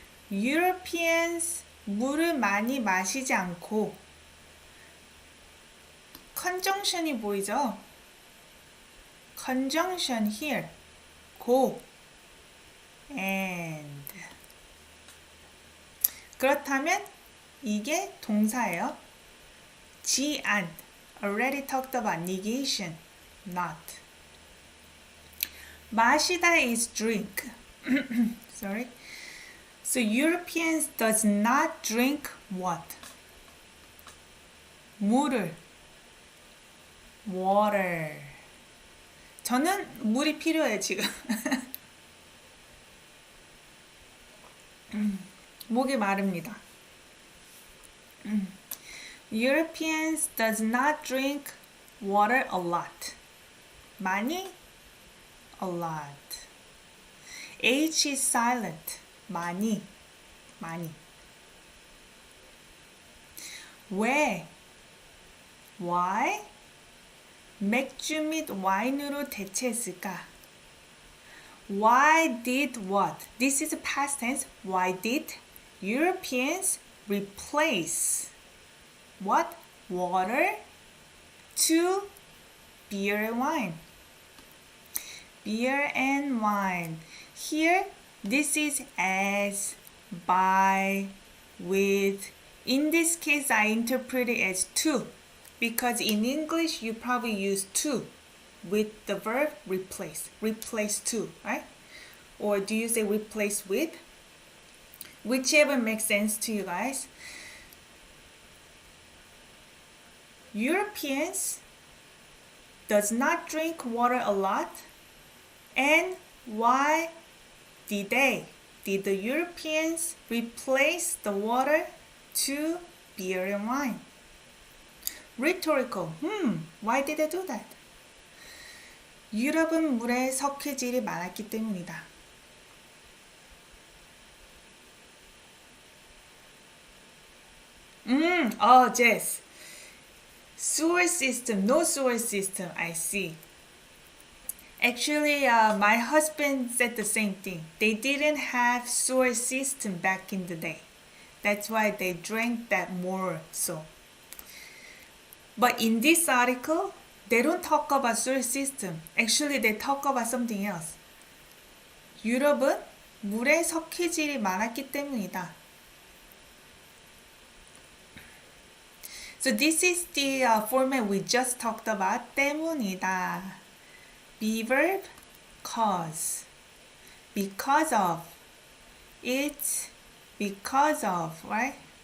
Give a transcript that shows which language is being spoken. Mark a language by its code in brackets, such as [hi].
[ko] Europeans 물을 많이 마시지 않고 conjunction이 보이죠? [en] conjunction here. go and [ko] 그렇다면 이게 동사예요. [en] 지안 already talked about negation. not. 마시다 is drink. sorry. So Europeans does not drink what? [ko] 물을. [en] water. [ko] 저는 물이 필요해요, 지금. 목이 마릅니다. [en] Europeans does not drink water a lot. 많이? a lot. H is silent. 많이. 많이. [ko] 왜? [en] Why? [ko] 맥주 및 와인으로 대체했을까? [en] Why did what? This is past tense. Why did Europeans replace what? Water to beer and wine. Beer and wine. Here, this is as, by, with. In this case, I interpret it as to. Because in English, you probably use to with the verb replace. Replace to, right? Or do you say replace with? Whichever makes sense to you guys. Europeans does not drink water a lot. And why did they? Did the Europeans replace the water to beer and wine? Rhetorical. Why did they do that? [ko] 유럽은 물에 석회질이 많았기 때문이다. [en] Oh, Jess. Sewer system, no sewer system, I see. Actually, my husband said the same thing. They didn't have sewer system back in the day. That's why they drank that more so. But in this article, they don't talk about sewer system. Actually, they talk about something else. [ko] 유럽은 물에 석회질이 많았기 때문이다. [en] So this is the format we just talked about. 때문이다. Be verb, cause. Because of. It's because of, right?